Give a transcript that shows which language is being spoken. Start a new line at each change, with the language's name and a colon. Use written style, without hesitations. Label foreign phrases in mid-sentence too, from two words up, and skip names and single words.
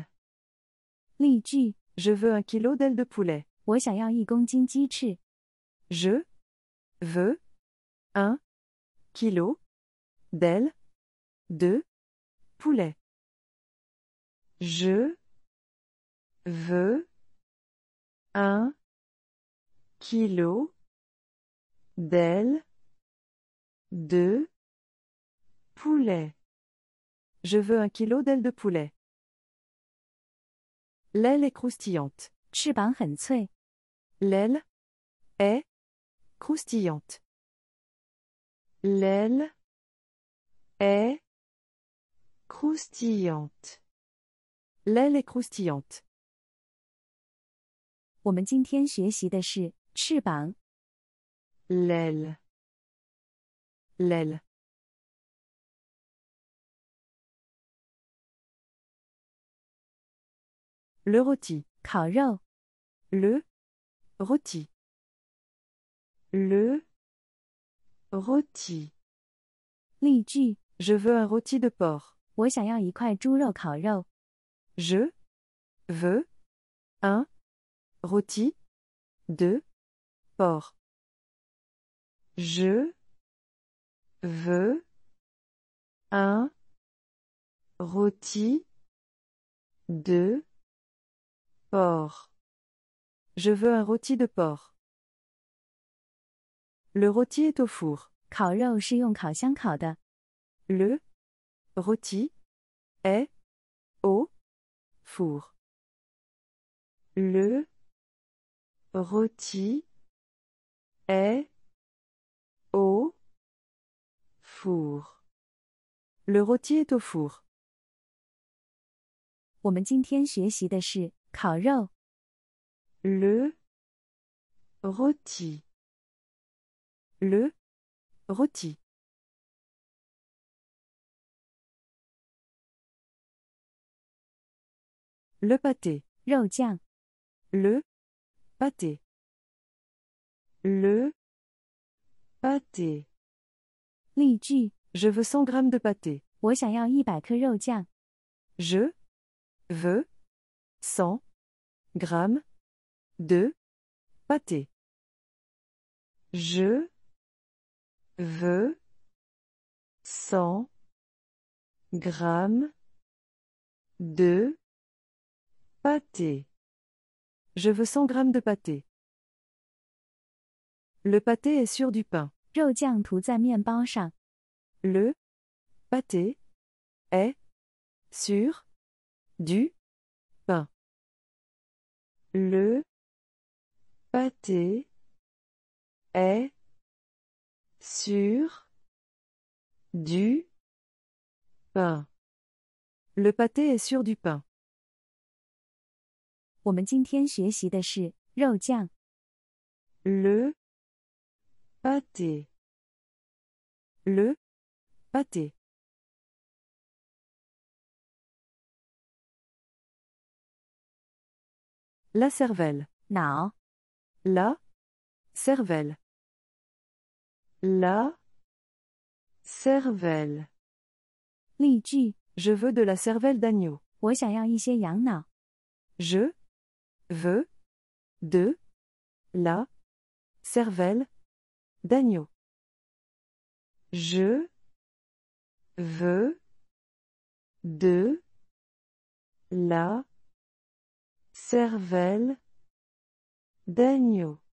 Chinese: 例句：
French: Je veux 1 kilo d'ailes de poulet.
Chinese: 我想要1公斤鸡翅。
French: Je veux 1 kilo d'ailes de poulet. Je veux 1 kilo d'ailes de poulet. Je veux 1 kilo d'ailes de poulet. L'aile est croustillante.
Chinese: 翅膀很脆。
French: L'aile est croustillante. L'aile est croustillante. L'aile est croustillante.
Chinese: 我们今天学习的是翅膀。
French: L'aile. L'aile. Le rôti.
Chinese: 烤肉。
French: Le rôti. Le rôti.
Chinese: 例句：
French: Je veux un rôti de porc.
Chinese: 我想要1块猪肉烤肉。
French: Je veux un rôti de porc. Je veux un rôti de porc. Je veux un rôti de porc. Le rôti est au four.
Chinese: 烤肉是用烤箱烤的。
French: Le rôti est au four. Le rôti est au four. Le rôti est au four.
Chinese: 我们今天学习的是烤肉。
French: Le rôti. Le rôti. Le pâté.
Chinese: 肉酱。
French: Le pâté. Le pâté.
Chinese: 例句：
French: Je veux 100 grammes de pâté.
Chinese: 我想要100克肉酱。
French: Je veux 100 grammes de pâté. Je veux 100 grammes de pâté. Je veux 100 grammes de pâté. Le pâté est sur du pain.
Chinese: 肉酱涂在面包上。
French: Le pâté est sur du pain. Le pâté est sur du pain. Le pâté est sur du pain.
Chinese: 我们今天学习的是肉酱。
French: Le pâté. Le pâté. La cervelle.
Chinese: 脑
French: La cervelle. La cervelle.
Chinese: 例句：
French: Je veux de la cervelle d'agneau.
Chinese: 我想要一些羊脑。
French: Je veux de la cervelle d'agneau. Je veux de la cervelle d'agneau.